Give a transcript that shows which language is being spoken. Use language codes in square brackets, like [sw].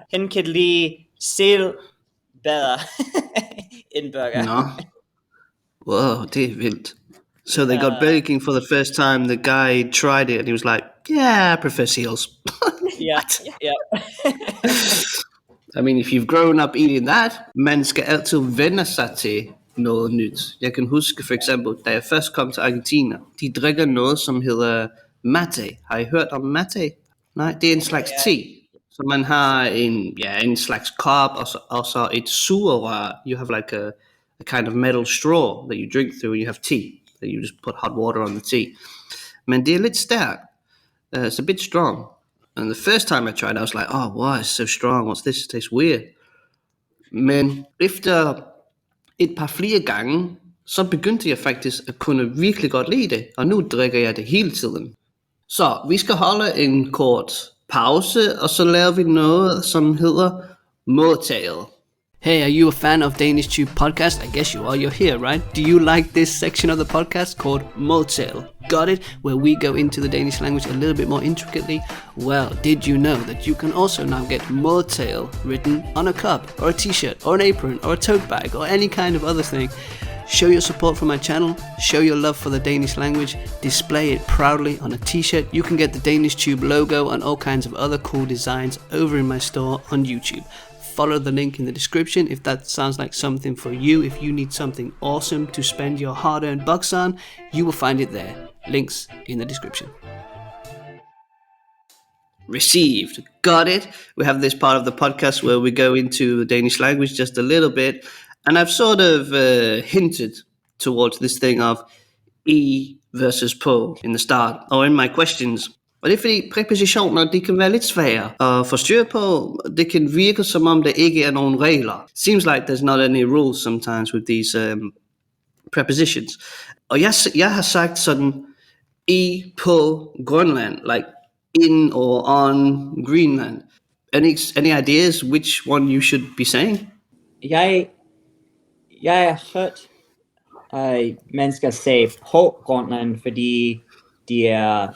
[da] Han kan lide sæl bedre end burger. No. Wow, det er vildt. [en] So they got Burger King for the first time. The guy tried it and he was like, yeah, I prefer seals. Yeah. I mean, if you've grown up eating that, [da] man skal altid vende sig til noget nyt. Jeg kan huske for eksempel, da jeg først kom til Argentina, de drikker noget, som hedder mate. Har I hørt om mate? Nej, det er en slags te. Så man har en slags kop, og så et sugerør. [en] You have like a kind of metal straw that you drink through, and you have tea. That you just put hot water on the tea. [da] Men det er lidt stærkt. [en] It's a bit strong. And the first time I tried, I was like, oh, why is it so strong? What's this? It tastes weird. [da] Men efter et par flere gange, så begyndte jeg faktisk at kunne virkelig godt lide det. Og nu drikker jeg det hele tiden. Så vi skal holde en kort pause, og så laver vi noget, som hedder modtaget. [en] Hey, are you a fan of DanishTube podcast? I guess you are. You're here, right? Do you like this section of the podcast called Modtale? Got it? Where we go into the Danish language a little bit more intricately? Well, did you know that you can also now get Modtale written on a cup, or a t-shirt, or an apron, or a tote bag, or any kind of other thing? Show your support for my channel, show your love for the Danish language, display it proudly on a t-shirt. You can get the DanishTube logo and all kinds of other cool designs over in my store on YouTube. Follow the link in the description if that sounds like something for you. If you need something awesome to spend your hard-earned bucks on, you will find it there. Links in the description. Received. Got it. We have this part of the podcast where we go into the Danish language just a little bit. And I've sort of hinted towards this thing of E versus på in the start, or in my questions. [da] Og det er fordi præpositioner, de kan være lidt svære at få styr på. Det kan virke som om der ikke er nogen regler. [en] Seems like there's not any rules sometimes with these prepositions. [da] Og jeg har sagt sådan, I på Grønland, like [en] in or on Greenland. Any ideas which one you should be saying? [da] Jeg har hørt mennesker sige på Grønland, fordi de er